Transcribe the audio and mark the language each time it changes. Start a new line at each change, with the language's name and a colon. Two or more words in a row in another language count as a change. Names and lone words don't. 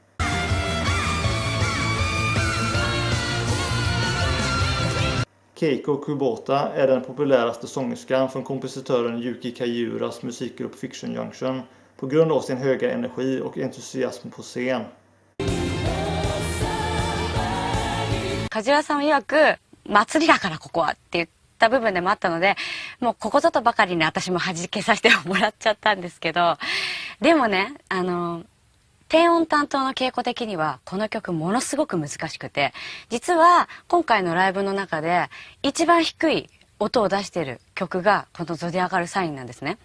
Swedish: Keiko Kubota är den populäraste sångerskan från kompositören Yuki Kajiuras musikgrupp Fiction Junction på grund av sin höga energi och entusiasm på scen.
Japanese: 梶原さん曰く祭りだからここはって言った部分でもあったので、もうここぞとばかりに私も弾けさせてもらっちゃったんですけど、でもね、低音担当の稽古的にはこの曲ものすごく難しくて、実は今回のライブの中で一番低い音を出している曲がこのゾディアカルサインなんですね。